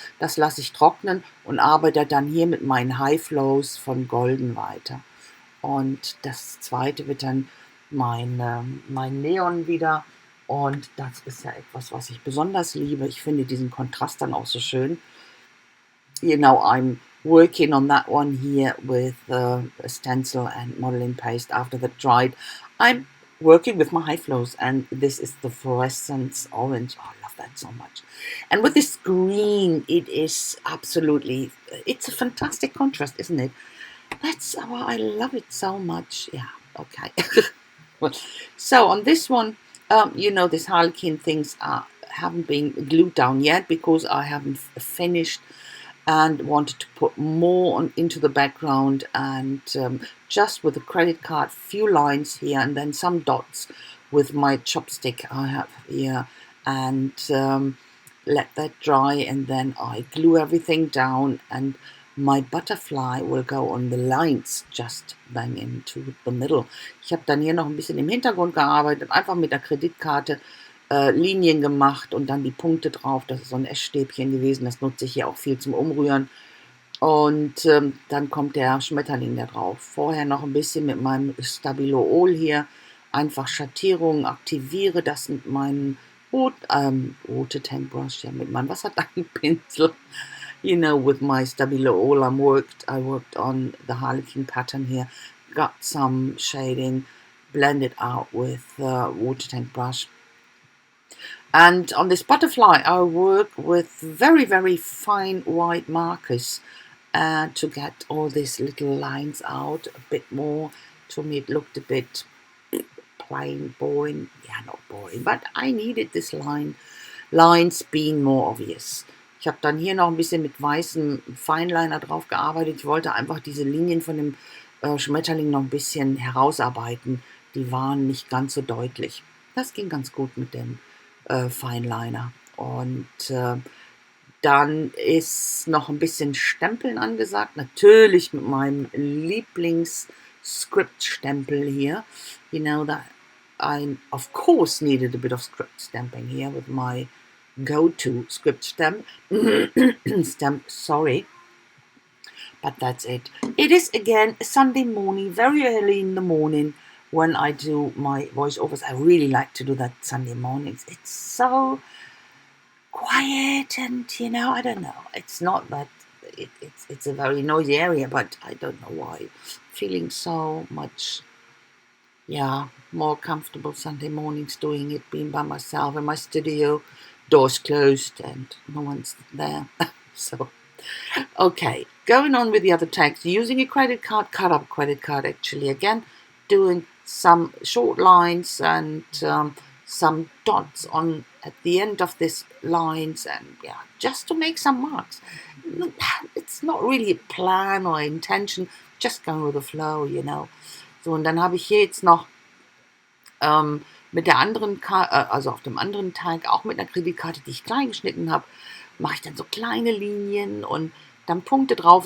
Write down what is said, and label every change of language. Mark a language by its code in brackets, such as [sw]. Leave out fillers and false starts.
[de] Das lasse ich trocknen und arbeite dann hier mit meinen High Flows von Golden weiter. Und das zweite wird dann mein Neon wieder. Und das ist ja etwas, was ich besonders liebe. Ich finde diesen Kontrast dann auch so schön. [en] You know, I'm working on that one here with a stencil and modeling paste. After that dried, I'm working with my high flows, and this is the fluorescence orange. Oh, I love that so much. And with this green, it is absolutely, it's a fantastic contrast, isn't it? That's why I love it so much. Yeah, okay. Well, so on this one, this Harlequin things haven't been glued down yet because I haven't finished and wanted to put more into the background, and just with a credit card, few lines here and then some dots with my chopstick I have here, and let that dry, and then I glue everything down, and my butterfly will go on the lines just bang into the middle. [de] Ich habe dann hier noch ein bisschen im Hintergrund gearbeitet, einfach mit der Kreditkarte Linien gemacht und dann die Punkte drauf. Das ist so ein Essstäbchen gewesen, das nutze ich hier auch viel zum Umrühren. Und dann kommt der Schmetterling da drauf. Vorher noch ein bisschen mit meinem Stabilo-Ol hier einfach Schattierungen, aktiviere das mit meinem rote Tankbrush, ja, mit meinem Wasserdampfpinsel. [en] With my Stabilo-Ol I worked on the Harlequin pattern here, got some shading, blended out with water tank brush. And on this butterfly, I work with very, very fine white markers to get all these little lines out a bit more. To me, it looked a bit plain, boring. Yeah, not boring, but I needed this lines being more obvious. [de] Ich habe dann hier noch ein bisschen mit weißem Fineliner drauf gearbeitet. Ich wollte einfach diese Linien von dem Schmetterling noch ein bisschen herausarbeiten. Die waren nicht ganz so deutlich. Das ging ganz gut mit dem Fineliner. Und dann ist noch ein bisschen Stempeln angesagt. Natürlich mit meinem Lieblings-Script-Stempel hier. [en] That I, of course, needed a bit of script stamping here with my go-to script stamp. Sorry. But that's it. It is, again, a Sunday morning, very early in the morning, when I do my voiceovers. I really like to do that Sunday mornings. It's so quiet, and I don't know. It's not that it's a very noisy area, but I don't know why. Feeling so much, more comfortable Sunday mornings doing it, being by myself in my studio, doors closed, and no one's there. So, okay, going on with the other tags, using a credit card, cut up credit card actually, again, doing some short lines and some dots on at the end of these lines, and just to make some marks. It's not really a plan or intention, just going with the flow, [de] So, und dann habe ich hier jetzt noch mit der anderen Karte, also auf dem anderen Tag, auch mit einer Kreditkarte, die ich klein geschnitten habe, mache ich dann so kleine Linien und dann Punkte drauf.